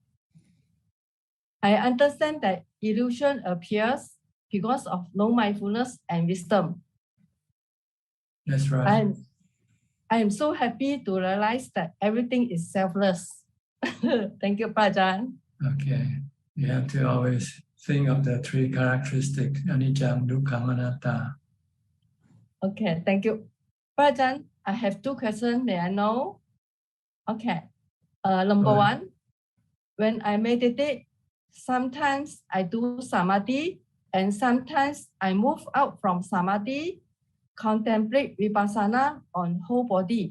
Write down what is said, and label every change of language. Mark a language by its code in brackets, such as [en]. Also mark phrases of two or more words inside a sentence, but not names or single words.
[en] I understand that illusion appears because of no mindfulness and wisdom. That's right. I am so happy to realize that everything is selfless. Thank you, Ajahn. Okay. You have to always think of the three characteristics, [pi] anicca, dukkha, anatta. [en] Okay, thank you. Ajahn, I have two questions. May I know? Okay. Number one, when I meditate, sometimes I do samadhi and sometimes I move out from samadhi, contemplate vipassana on whole body.